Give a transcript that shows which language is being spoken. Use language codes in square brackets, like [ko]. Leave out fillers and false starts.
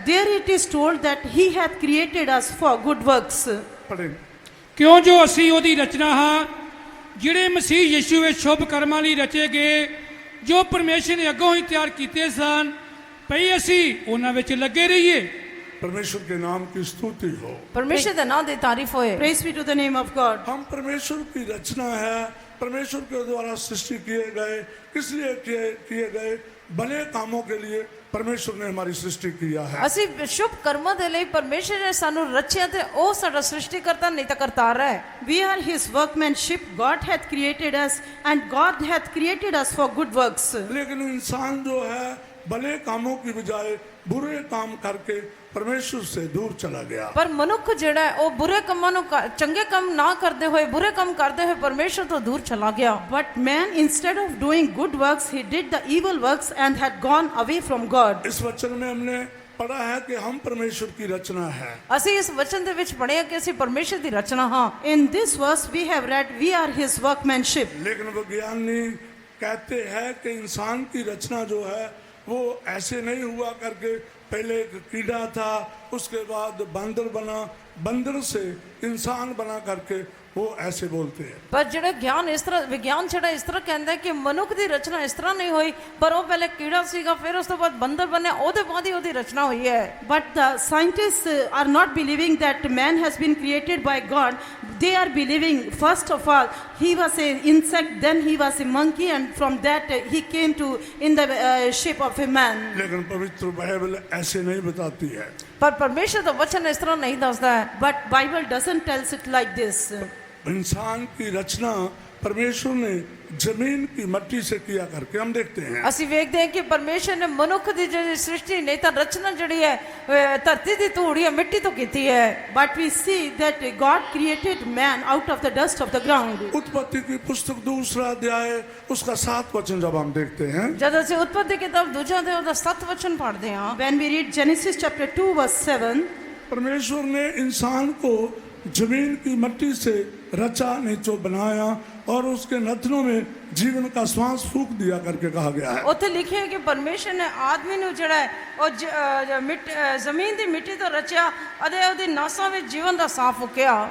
[en] There it is told that He hath created us for good works. [hi] पढ़ेंगे, [pa] ਕਿਉਂ ਜੋ ਅਸੀਂ ਉਹਦੀ ਰਚਨਾ ਹਾਂ, ਜਿਹੜੇ ਮਸੀਹ ਯਿਸੂ ਵਿੱਚ ਸ਼ੁਭ ਕਰਮਾਂ ਲਈ ਰਚੇ ਗਏ, ਜੋ ਪਰਮੇਸ਼ਰ ਨੇ ਅੱਗੋਂ ਹੀ ਤਿਆਰ ਕੀਤੇ ਸਨ, ਭਈ ਅਸੀਂ ਉਹਨਾਂ ਵਿੱਚ ਲੱਗੇ ਰਹੀਏ [hi] परमेश्वर के नाम की स्तुति हो। [pa] ਪਰਮੇਸ਼ਰ ਦੇ ਨਾਮ ਦੀ ਤਾਰੀਫ ਹੋਏ। [en] Praise be to the name of God. [hi] हम परमेश्वर की रचना है, परमेश्वर के द्वारा सृष्टि किए गए, किस लिए किए गए भले कामों के लिए परमेश्वर ने हमारी सृष्टि किया है। [pa] ਅਸੀਂ ਸ਼ੁਭ ਕਰਮਾਂ ਦੇ ਲਈ ਪਰਮੇਸ਼ਰ ਨੇ ਸਾਨੂੰ ਰਚਿਆ ਤੇ ਉਹ ਸਾਡਾ ਸ੍ਰਿਸ਼ਟੀ ਕਰਤਾ ਨਹੀਂ ਤਾਂ ਕਰਤਾਰ ਹੈ। [en] We are his workmanship. God hath created us and God hath created us for good works. [hi] लेकिन इंसान जो है भले कामों की बजाय बुरे काम करके परमेश्वर से दूर चला गया। [pa] ਪਰ ਮਨੁੱਖ ਜਿਹੜਾ ਹੈ ਉਹ ਬੁਰੇ ਕੰਮਾਂ ਨੂੰ ਚੰਗੇ ਕੰਮ ਨਾ ਕਰਦੇ ਹੋਏ ਬੁਰੇ ਕੰਮ ਕਰਦੇ ਹੋਏ ਪਰਮੇਸ਼ਰ ਤੋਂ ਦੂਰ ਚਲਾ ਗਿਆ। [en] But man, instead of doing good works, he did the evil works and had gone away from God. [hi] इस वचन में हमने पढ़ा है कि हम परमेश्वर की रचना है। [pa] ਅਸੀਂ ਇਸ ਵਚਨ ਦੇ ਵਿੱਚ ਪੜ੍ਹਿਆ ਕਿ ਅਸੀਂ ਪਰਮੇਸ਼ਰ ਦੀ ਰਚਨਾ ਹਾਂ। [en] In this verse we have read, we are his workmanship. [hi] लेकिन विज्ञानी कहते हैं कि इंसान की रचना जो है वो ऐसे नहीं हुआ करके पहले एक कीड़ा था, उसके बाद बंदर बना, बंदर से इंसान बना करके वो ऐसे बोलते हैं। [pa] ਪਰ ਜਿਹੜਾ ਗਿਆਨ ਇਸ ਤਰ੍ਹਾਂ ਵਿਗਿਆਨ ਜਿਹੜਾ ਇਸ ਤਰ੍ਹਾਂ ਕਹਿੰਦਾ ਹੈ ਕਿ ਮਨੁੱਖ ਦੀ ਰਚਨਾ ਇਸ ਤਰ੍ਹਾਂ ਨਹੀਂ ਹੋਈ, ਪਰ ਉਹ ਪਹਿਲੇ ਕੀੜਾ ਸੀਗਾ, ਫਿਰ ਉਸ ਤੋਂ ਬਾਅਦ ਬੰਦਰ ਬਣਿਆ, ਉਹਦੇ ਬਾਅਦ ਹੀ ਉਹਦੀ ਰਚਨਾ ਹੋਈ ਹੈ। [en] But the scientists are not believing that man has been created by God. They are believing, first of all, he was an insect, then he was a monkey, and from that he came to in the shape of a man. [hi] लेकिन पवित्र Bible ऐसे नहीं बताती है। [pa] ਪਰ ਪਰਮੇਸ਼ਰ ਦਾ ਵਚਨ ਇਸ ਤਰ੍ਹਾਂ ਨਹੀਂ ਦੱਸਦਾ ਹੈ। [en] But Bible doesn't tells it like this. [hi] इंसान की रचना परमेश्वर ने जमीन की मिट्टी से किया करके हम देखते हैं। [pa] ਅਸੀਂ ਵੇਖਦੇ ਹਾਂ ਕਿ ਪਰਮੇਸ਼ਰ ਨੇ ਮਨੁੱਖ ਦੀ ਜਿਹੜੀ ਸ੍ਰਿਸ਼ਟੀ ਨਹੀਂ ਤਾਂ ਰਚਨਾ ਜਿਹੜੀ ਹੈ ਧਰਤੀ ਦੀ ਧੂੜ ਜਾਂ ਮਿੱਟੀ ਤੋਂ ਕੀਤੀ ਹੈ। [en] But we see that God created man out of the dust of the ground. [hi] उत्पत्ति की पुस्तक 2 अध्याय उसका 7 वचन जब हम देखते हैं, [pa] ਜਦ ਅਸੀਂ ਉਤਪਤੀ ਕਿਤਾਬ ਦੂਜਾ ਦੇ ਉਹਦਾ 7 ਵਚਨ [hi] पढ़ते [pa] ਹਾਂ, [en] When we read Genesis chapter 2 verse 7, [hi] परमेश्वर ने इंसान को जमीन की मिट्टी से रचा नीचो बनाया और उसके नथनों में जीवन का श्वास फूंक दिया करके कहा गया है। [pa] ਉੱਥੇ ਲਿਖਿਆ ਹੈ ਕਿ ਪਰਮੇਸ਼ਰ ਨੇ ਆਦਮੀ ਨੂੰ ਜਿਹੜਾ ਹੈ ਉਹ ਜ਼ਮੀਨ ਦੀ ਮਿੱਟੀ ਤੋਂ ਰਚਿਆ ਅਤੇ ਉਹਦੀ ਨਾਸਾਂ ਵਿੱਚ ਜੀਵਨ ਦਾ ਸਾਹ ਫੂਕਿਆ।